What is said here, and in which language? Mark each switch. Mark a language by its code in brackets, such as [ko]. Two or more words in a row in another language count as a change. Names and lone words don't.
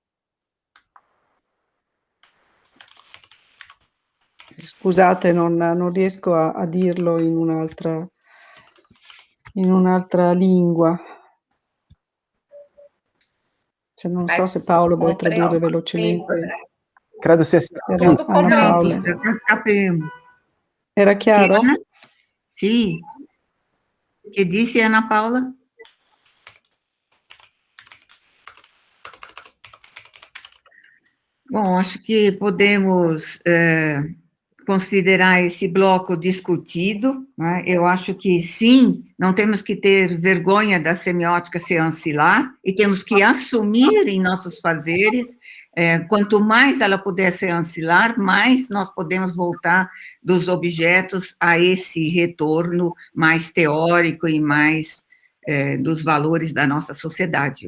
[it] Scusate, non riesco a dirlo in un'altra lingua. Non so se Paolo vuoi tradurre velocemente. Credo sia [pt] Tudo [it] Anna Paola. Era chiaro? Sì. Che disse Ana Paula? [pt] Bom, acho que podemos considerar esse bloco discutido, né? Eu acho que, sim, não temos que ter vergonha da semiótica ser ancilar, e temos que assumir em nossos fazeres, quanto mais ela puder ser ancilar, mais nós podemos voltar dos objetos a esse retorno mais teórico e mais dos valores da nossa sociedade.